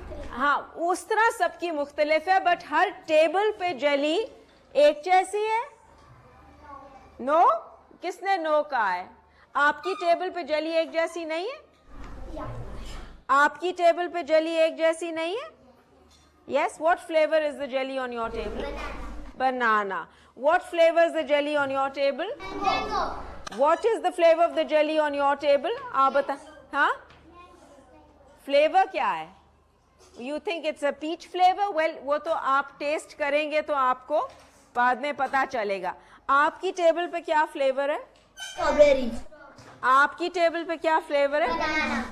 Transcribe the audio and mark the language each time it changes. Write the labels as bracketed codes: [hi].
[ur] ہاں, اس طرح سب کی مختلف ہے, بٹ ہر ٹیبل پہ جیلی ایک جیسی ہے. نو, کس نے نو کہا ہے؟ آپ کی ٹیبل پہ جیلی ایک جیسی نہیں ہے؟ آپ کی ٹیبل پہ جیلی ایک جیسی نہیں ہے؟ [en] Yes, what flavour is the jelly on your table? [ur] Banana. [en] What flavour is the jelly on your table? What is the flavour of the jelly on your table? [ur] آپ بتا. ہاں, فلیور کیا ہے؟ [en] You think it's a peach flavour? [ur] Well, وہ تو آپ test کریں گے تو آپ کو بعد میں پتا چلے گا. آپ کی ٹیبل پہ کیا فلیور ہے؟ [en] Strawberry. [ur] آپ کی ٹیبل پہ کیا فلیور ہے؟ [en] Banana.